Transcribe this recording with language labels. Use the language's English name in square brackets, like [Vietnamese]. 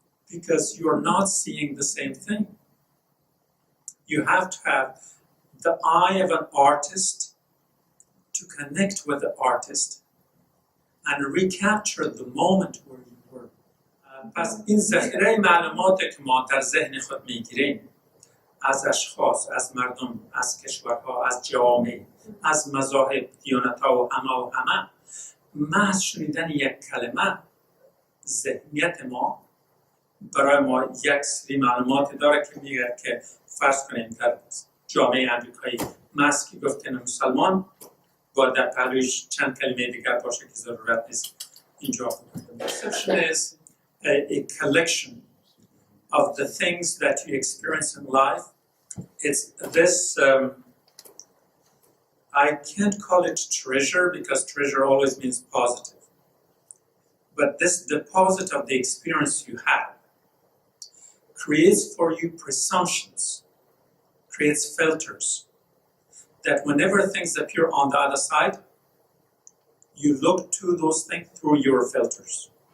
[English] Because you're not seeing the same thing. You have to have the eye of an artist to connect with the artist and recapture the moment where you were. [Persian] پس این ذخیره معلوماتی که ما در ذهن خود میگیریم از اشخاص، از مردم، از کشورها، از جامعه، از مذاهب، دیانت‌ها و همه محض شنیدن یک کلمه ذهنیت ما برای ما یک سری معلوماتی داره که میگه که فرض کنیم در جامعه امریکایی محض که گفتن مسلمان باید در پهلویش چند کلمه دیگر باشه که ضرورت نیست اینجا. [English] Perception is a collection of the things that you experience in life. It's this I can't call it treasure because treasure always means positive. But this deposit of the experience you have creates for you presumptions, creates filters, that whenever things appear on the other side, you look to those things through your filters.